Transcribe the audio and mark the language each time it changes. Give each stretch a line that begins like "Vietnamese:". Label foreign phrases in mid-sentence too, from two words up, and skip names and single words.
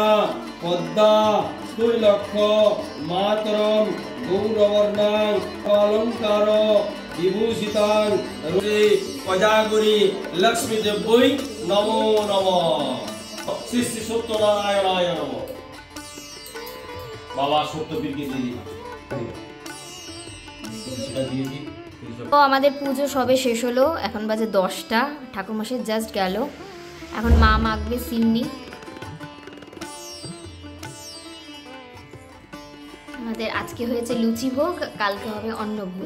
Sanskrit: पद्मा स्तुलक्ष मातरं गौरवर्णां अलंकार विभूषितां रुरे पजागुरी लक्ष्मी देव्यै नमो नमः। श्री श्री सत्यनारायणाय नमः। बाबा सत्यपीर के दिदी
Bangla: তো আমাদের পুজো সবে শেষ হলো, এখন বাজে 10টা। ঠাকুরমশাই জাস্ট গেল, এখন মা মাখবে সিন্নি। আমাদের আজকে হয়েছে লুচি ভোগ, কালকে হবে অন্নভোগ।